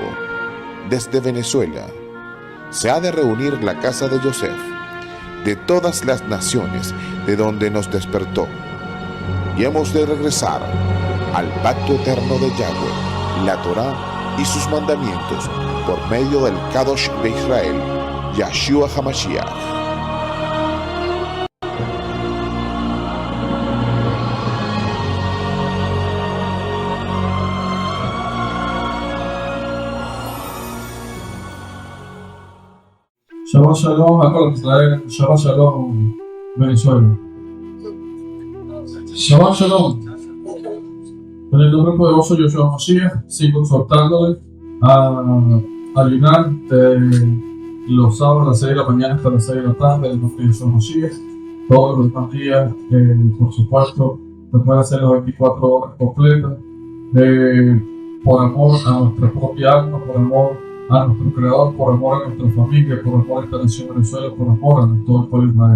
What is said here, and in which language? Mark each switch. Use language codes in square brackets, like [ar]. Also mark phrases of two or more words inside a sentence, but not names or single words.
[es] Desde Venezuela se ha de reunir la casa de Joseph, de todas las naciones de donde nos despertó, y hemos de regresar al pacto eterno de Yahweh, la Torá y sus mandamientos, por medio del Kadosh de Israel, [he] ישוע המשיח. שבת שלום a כל ישראל, שבת שלום Venezuela. שבת שלום. [es] En el nombre poderoso de [he] ישוע משיח, [es] sigo exhortándole a ayunar de los sábados a las 6 de la mañana hasta las 6 de la tarde, en el nombre de [he] ישוע משיח. [es] Todos los demás días, por supuesto, se pueden hacer las 24 horas completas, por amor a nuestra propia alma, por amor a nuestro Creador, por amor a nuestra familia, por amor a esta nación Venezuela, por amor a todo el pueblo de Israel.